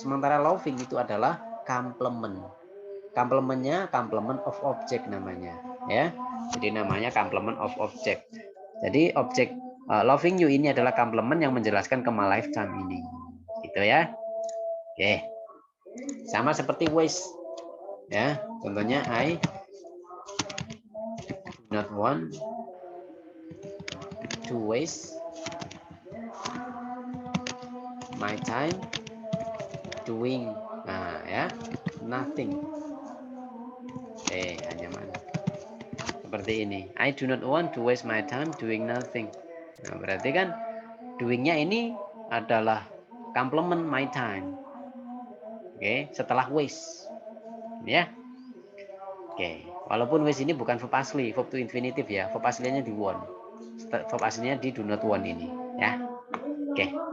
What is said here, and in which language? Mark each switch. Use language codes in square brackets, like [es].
[id] Sementara loving itu adalah complement. Complementnya complement of object namanya, ya. Jadi namanya complement of object. Jadi objek loving you ini adalah complement yang menjelaskan ke [en] my lifetime [id] ini, gitu ya. Oke, sama seperti waste, ya. Contohnya [en] I do not want to waste my time doing, [id] nah ya, [en] nothing. [id] Hanya mana? Seperti ini. [en] I do not want to waste my time doing nothing. [id] Nah, berarti kan doingnya ini adalah complement my time. Oke, setelah waste. Ya. Oke, walaupun waste ini bukan verb asli, verb to infinitive ya. Verb aslinya di want. Verb aslinya di [en] do not want [id] ini, ya. Oke.